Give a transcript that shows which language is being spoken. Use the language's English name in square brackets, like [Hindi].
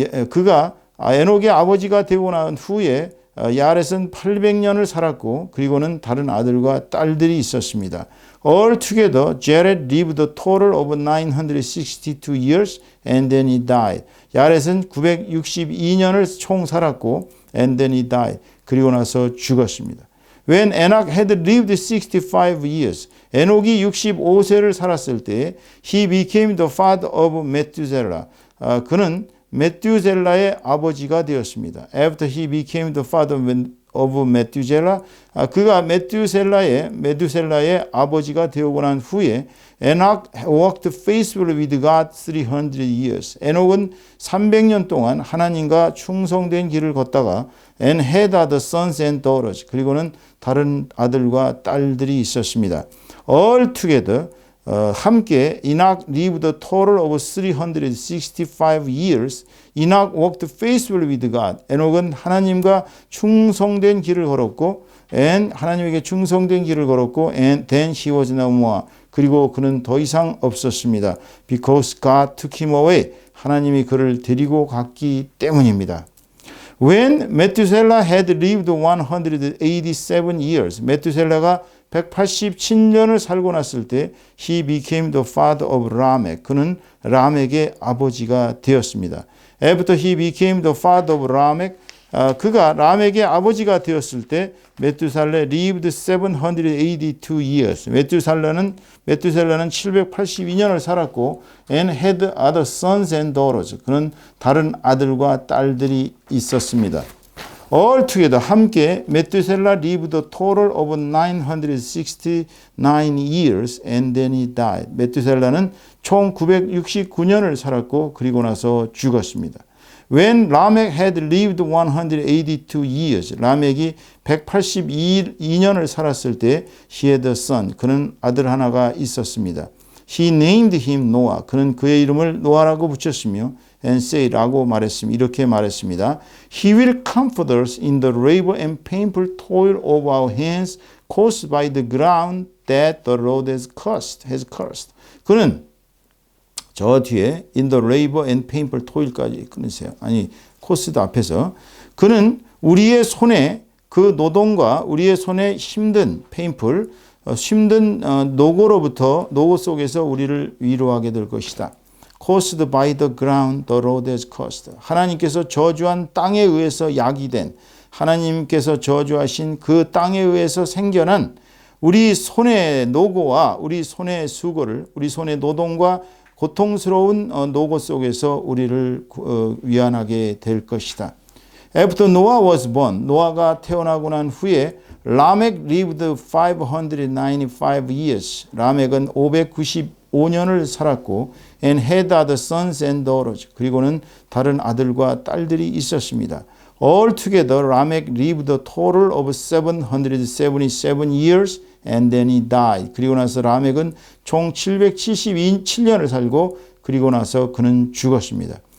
[Korean] 그가 에녹의 아버지가 되고 난 후에 야렛은 800년을 살았고 그리고는 다른 아들과 딸들이 있었습니다. [English] All together, Jared lived a total of 962 years and then he died. [Korean] 야렛은 962년을 총 살았고 [English] and then he died. [Korean] 그리고 나서 죽었습니다. [English] When Enoch had lived 65 years, [Korean] 에녹이 65세를 살았을 때 [English] he became the father of Methuselah. [Korean] 그는 메투셀라의 아버지가 되었습니다. [English] After he became the father of Methuselah, [Korean] 그가 메두셀라의 아버지가 되고 난 후에 [English] Enoch walked faithfully with God 300 years. [Korean] 에녹은 300년 동안 하나님과 충성된 길을 걷다가 [English] and had other sons and daughters. [Korean] 그리고는 다른 아들과 딸들이 있었습니다. [English] All together [Korean] 함께 [English] Enoch lived a total of 365 years. Enoch walked faithfully with God. [Korean] 에녹은 하나님과 충성된 길을 걸었고 and 하나님에게 충성된 길을 걸었고 [English] and then he was no more. [Korean] 그리고 그는 더 이상 없었습니다. [English] Because God took him away. [Korean] 하나님이 그를 데리고 갔기 때문입니다. [English] When Methuselah had lived 187 years, [Korean] 메투셀라가 187년을 살고 났을 때 [English] he became the father of Lamech. [Korean] 그는 라멕의 아버지가 되었습니다. [English] After he became the father of Lamech, [Korean] 그가 라멕의 아버지가 되었을 때 [English] 메투살레 lived 782 years. [Korean] 메투살라는 782년을 살았고 [English] and had other sons and daughters. [Korean] 그는 다른 아들과 딸들이 있었습니다. [English] All together [Korean] 함께 [English] 메투셀라 lived a total of 969 years and then he died. [Korean] 메투셀라는 총 969년을 살았고 그리고 나서 죽었습니다. [English] When Lamech had lived 182 years, [Korean] 라멕이 182년을 살았을 때 [English] he had a son, [Korean] 그는 아들 하나가 있었습니다. [English] He named him Noah, [Korean] 그는 그의 이름을 노아라고 붙였으며 [English] and say [Korean] 라고 말했습니다. 이렇게 말했습니다. [English] He will comfort us in the labor and painful toil of our hands caused by the ground that the Lord has cursed. [Korean] 그는 저 뒤에 [English] in the labor and painful toil [Korean] 까지 끊으세요. 아니 코스도 앞에서 그는 우리의 손에 그 노동과 우리의 손에 힘든 [English] painful [Korean] 힘든 노고 속에서 우리를 위로하게 될 것이다. [English] Caused by the ground the Lord has cursed. [Korean] 하나님께서 저주한 땅에 의해서 야기된 하나님께서 저주하신 그 땅에 의해서 생겨난 우리 손의 노고와 우리 손의 수고를 우리 손의 노동과 고통스러운 노고 속에서 우리를 위안하게 될 것이다. [English] After Noah was born, [Korean] 노아가 태어나고 난 후에 [English] Lamech lived 595 years. [Korean] 라멕은 595년을 살았고 [English] and had other sons and daughters. [Korean] 그리고는 다른 아들과 딸들이 있었습니다. [English] Altogether, Lamech lived a total of 777 years and then he died. [Korean] 그리고 나서 라멕은 총 777년을 살고 그리고 나서 그는 죽었습니다.